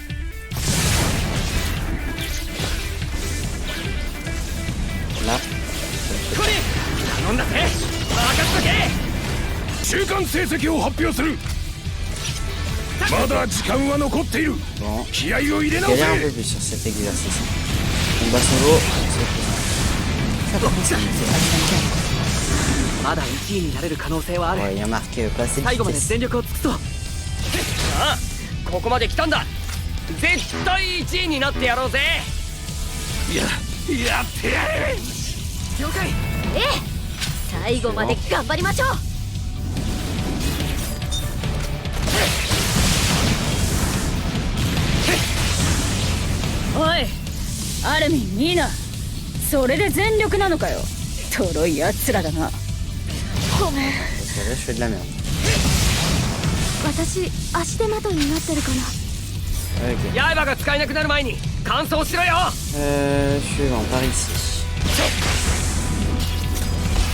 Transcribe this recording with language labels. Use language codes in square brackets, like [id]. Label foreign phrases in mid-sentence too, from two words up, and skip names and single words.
[fr] Là. [ja] これ頼んだぜ任せとけ中間成績を発表する。まだ時間は残っている。 [fr] Bon. [ja] 気合を入れ直 [fr] Galère un [ja] せ [fr] peu。plus sur cet exercice. Combat solo. Ça commence à me [ja] まだ1位になれる可能性はある [fr] Ouais, il y a marqué pas assez de [ja] 最後まで [fr] vitesse. [ja] 全力を尽くそうああここまで来たんだ絶対1位になってやろうぜやってやれ了解ええ最後まで頑張りましょう。おいアルミンニーナそれで全力なのかよとろいやつらだなごめん [fr] C'est vrai, je fais de la merde. [ja] 私足手まといになってるかな。 [fr] Ok. [ja] 刃が使えなくなる前に完走しろよ [fr] Suivant, par ici.